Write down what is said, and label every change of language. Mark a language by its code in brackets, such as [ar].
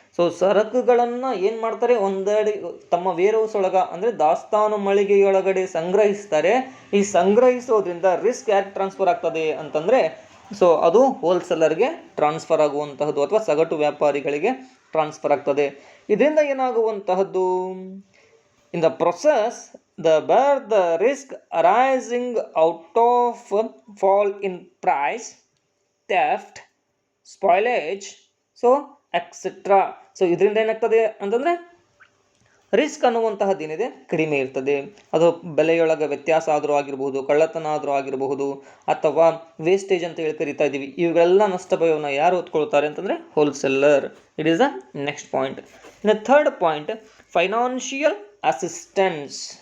[kn] So ಸರಕುಗಳನ್ನು ಏನು ಮಾಡ್ತಾರೆ, ಒಂದೆಡೆ ತಮ್ಮ ವೇರ್ ಹೌಸ್ ಒಳಗೆ ಅಂದರೆ ದಾಸ್ತಾನು ಮಳಿಗೆಯೊಳಗಡೆ ಸಂಗ್ರಹಿಸ್ತಾರೆ. ಈ ಸಂಗ್ರಹಿಸೋದ್ರಿಂದ ರಿಸ್ಕ್ ಯಾಕೆ ಟ್ರಾನ್ಸ್ಫರ್ ಆಗ್ತದೆ ಅಂತಂದರೆ ಸೊ ಅದು ಹೋಲ್ಸೇಲರ್ಗೆ ಟ್ರಾನ್ಸ್ಫರ್ ಆಗುವಂತಹದ್ದು ಅಥವಾ ಸಗಟು ವ್ಯಾಪಾರಿಗಳಿಗೆ ಟ್ರಾನ್ಸ್ಫರ್ ಆಗ್ತದೆ. ಇದರಿಂದ ಏನಾಗುವಂತಹದ್ದು, [en] In the process the risk arising out of fall in price, theft, spoilage, so etcetera. [kn] So ಇದರಿಂದ ಏನಾಗ್ತದೆ ಅಂತಂದರೆ ರಿಸ್ಕ್ ಅನ್ನುವಂತಹದ್ದೇನಿದೆ ಕಡಿಮೆ ಇರ್ತದೆ. ಅದು ಬೆಲೆಯೊಳಗೆ ವ್ಯತ್ಯಾಸ ಆದರೂ ಆಗಿರಬಹುದು, ಕಳ್ಳತನ ಆದರೂ ಆಗಿರಬಹುದು, ಅಥವಾ ವೇಸ್ಟೇಜ್ ಅಂತ ಹೇಳಿ ಕರಿತಾ ಇದ್ದೀವಿ. ಇವೆಲ್ಲ ನಷ್ಟ ಭಯವನ್ನು ಯಾರು ಹೊತ್ಕೊಳ್ತಾರೆ ಅಂತಂದರೆ wholesaler. [en] It is the next point. ಇನ್ನು third point, financial assistance.